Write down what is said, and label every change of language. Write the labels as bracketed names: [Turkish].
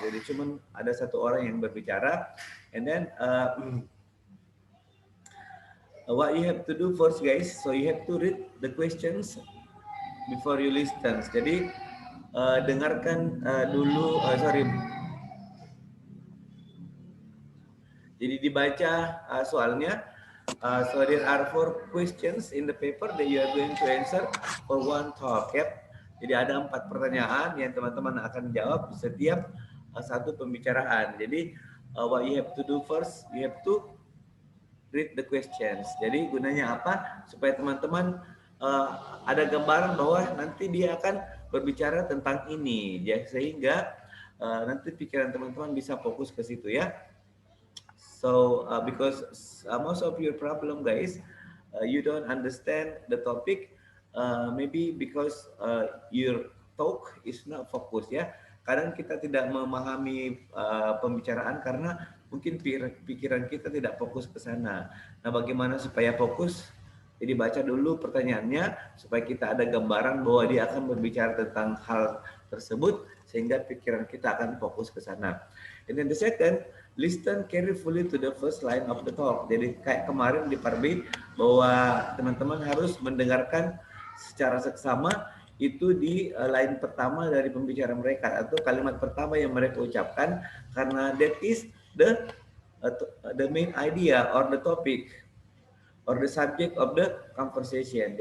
[Indonesian] Jadi cuman ada satu orang yang berbicara, [English] and then what you have to do first guys, so you have to read the questions before you listen. [Indonesian] Jadi dengarkan dulu, sorry, jadi dibaca soalnya. [English] So there are 4 questions in the paper that you are going to answer for one talk. Yep. [Indonesian] Jadi ada 4 pertanyaan yang teman-teman akan jawab setiap satu pembicaraan. Jadi [English] what you have to do first, you have to read the questions. [Indonesian] Jadi gunanya apa? Supaya teman-teman ada gambaran bahwa nanti dia akan berbicara tentang ini, ya sehingga nanti pikiran teman-teman bisa fokus ke situ ya. [English] So because most of your problem, guys, you don't understand the topic, maybe because your talk is not focused ya. [Indonesian] Kadang kita tidak memahami pembicaraan karena mungkin pikiran kita tidak fokus ke sana. Nah, bagaimana supaya fokus? Jadi baca dulu pertanyaannya supaya kita ada gambaran bahwa dia akan berbicara tentang hal tersebut sehingga pikiran kita akan fokus ke sana. [English] And then the second, listen carefully to the first line of the talk. [Indonesian] Jadi kayak kemarin di Parbi bahwa teman-teman harus mendengarkan secara seksama itu di line pertama dari pembicara mereka atau kalimat pertama yang mereka ucapkan karena [English] that is the main idea or the topic or the subject of the conversation.